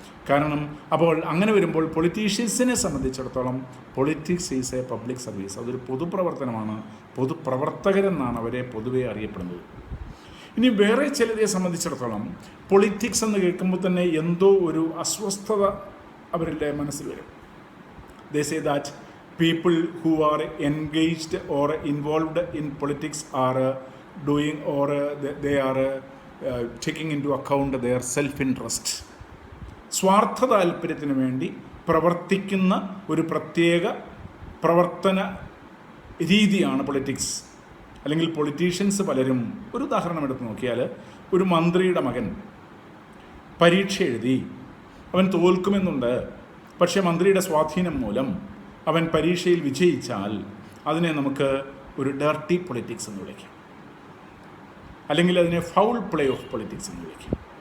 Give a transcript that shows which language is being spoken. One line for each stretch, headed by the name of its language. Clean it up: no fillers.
Malayalam: കാരണം അപ്പോൾ അങ്ങനെ വരുമ്പോൾ പൊളിറ്റീഷ്യൻസിനെ സംബന്ധിച്ചിടത്തോളം
English: Politics is a public service.
Malayalam: അതൊരു പൊതുപ്രവർത്തനമാണ്, പൊതുപ്രവർത്തകരെന്നാണ് അവരെ പൊതുവെ അറിയപ്പെടുന്നത്. ഇനി വേറെ ചിലരെ സംബന്ധിച്ചിടത്തോളം പൊളിറ്റിക്സ് എന്ന് കേൾക്കുമ്പോൾ തന്നെ എന്തോ ഒരു അസ്വസ്ഥത അവരുടെ മനസ്സിൽ വരും.
English: They say that people who are engaged or involved in politics are doing or they are taking into account their self-interest.
Malayalam: സ്വാർത്ഥ താല്പര്യത്തിന് വേണ്ടി പ്രവർത്തിക്കുന്ന ഒരു പ്രത്യേക പ്രവർത്തന രീതിയാണ് പൊളിറ്റിക്സ്. അല്ലെങ്കിൽ പൊളിറ്റീഷ്യൻസ് പലരും, ഒരു ഉദാഹരണം എടുത്ത് നോക്കിയാൽ, ഒരു മന്ത്രിയുടെ മകൻ പരീക്ഷ എഴുതി, അവൻ തോൽക്കുമെന്നുണ്ട്, പക്ഷേ മന്ത്രിയുടെ സ്വാധീനം മൂലം അവൻ പരീക്ഷയിൽ വിജയിച്ചാൽ അതിനെ നമുക്ക് ഒരു ഡർട്ടി പൊളിറ്റിക്സ് എന്ന് വിളിക്കാം, അല്ലെങ്കിൽ അതിനെ ഫൗൾ പ്ലേ ഓഫ് പൊളിറ്റിക്സ് എന്ന് വിളിക്കാം.